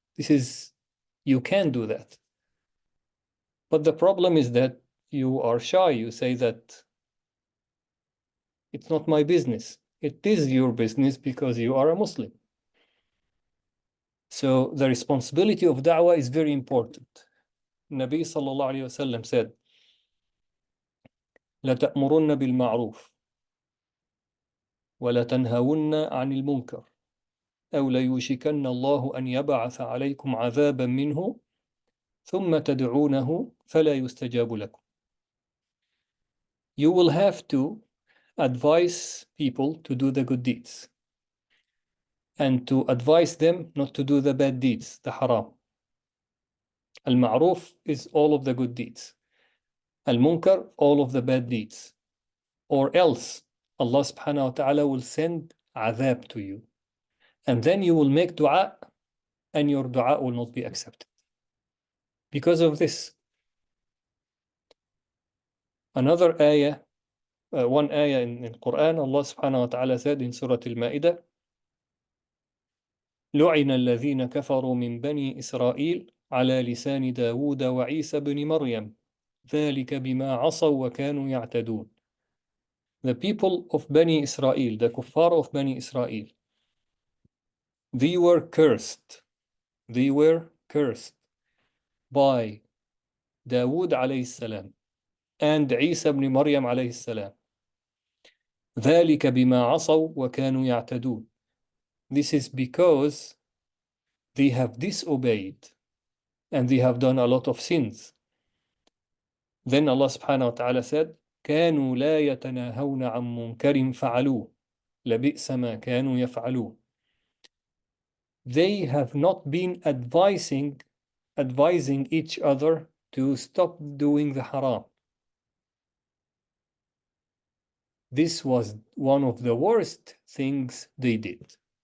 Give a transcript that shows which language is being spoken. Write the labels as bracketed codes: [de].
[en] You can do that. But the problem is that you are shy. You say that it's not my business. It is your business because you are a Muslim. So the responsibility of da'wah is very important. Nabi sallallahu alayhi wasallam said, [ar] لَتَأْمُرُنَّ بِالْمَعْرُوفِ وَلَتَنْهَوُنَّ عَنِ الْمُنكَرِ أو ليوشكن الله أن يبعث عليكم عذابا منه ثم تدعونه فلا يستجاب لكم. [en] You will have to advise people to do the good deeds and to advise them not to do the bad deeds, the haram. Al-ma'ruf is all of the good deeds. Al-munkar, all of the bad deeds. Or else Allah subhanahu wa ta'ala will send azab to you. And then you will make dua and your dua will not be accepted. Because of this. Another ayah, one ayah in Quran, Allah subhanahu wa ta'ala said in Surah Al-Ma'idah, [ar] لعن الذين كفروا من بني إسرائيل على لسان داود وعيسى بن مريم ذلك بما عصوا وكانوا يعتدون. [en] The people of Bani Israel, the kuffar of Bani Israel, they were cursed. They were cursed by Dawood alayhi salam and Isa ibn Maryam alayhi salam. [ar] ذلك بما عصوا وكانوا يعتدون. [en] This is because they have disobeyed and they have done a lot of sins. Then Allah subhanahu wa ta'ala said, [ar] كانوا لا يتناهون عن منكر فعلوه لبئس ما كانوا يفعلون. [en] They have not been advising each other to stop doing the haram. This was one of the worst things they did.